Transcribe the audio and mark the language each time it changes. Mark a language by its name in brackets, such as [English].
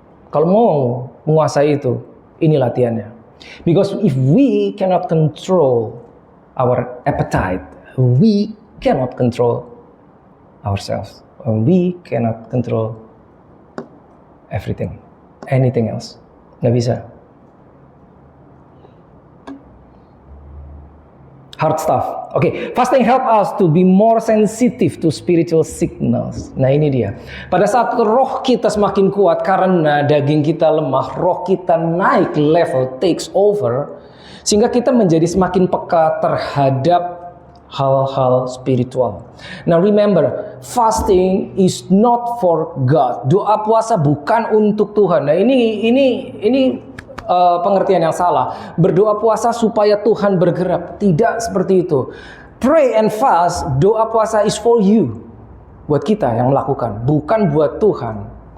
[Indonesian] Kalau mau menguasai itu, ini latihannya. [English] Because if we cannot control our appetite, we cannot control ourselves. We cannot control anything else. [Indonesian] Nggak bisa. [English] Hard stuff. Oke, fasting help us to be more sensitive to spiritual signals. [Indonesian] Nah ini dia. Pada saat roh kita semakin kuat karena daging kita lemah, roh kita naik level, [English] takes over, [Indonesian] sehingga kita menjadi semakin peka terhadap hal-hal spiritual. [English] Now remember, fasting is not for God. [Indonesian] Doa puasa bukan untuk Tuhan. Nah ini pengertian yang salah. Berdoa puasa supaya Tuhan bergerak. Tidak seperti itu. [English] Pray and fast, [Indonesian] doa puasa [English] is for you. [Indonesian] Buat kita yang melakukan, bukan buat Tuhan.